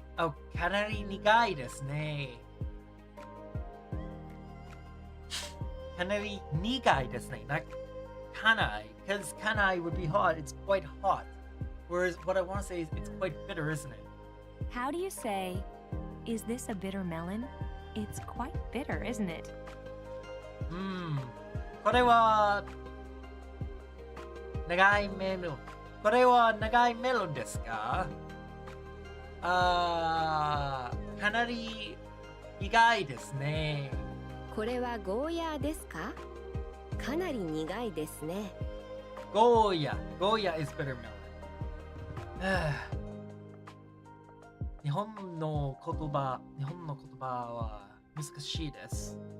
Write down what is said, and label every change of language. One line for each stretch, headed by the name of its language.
Japanese: Oh, かなり苦いですね。かなり苦いですね。
English: Not kanai, because kanai would be hot. It's quite hot. Whereas what I want to say is it's quite bitter, isn't it? How do you say, is this a bitter melon? It's quite bitter, isn't it?
Japanese: これは長いメロン。これは長いメロンですか？かなり苦いですね。これはゴーヤーですか？かなり苦いですね。
English: ゴーヤ is bitter melon.
Japanese: 日本の言葉は難しいです。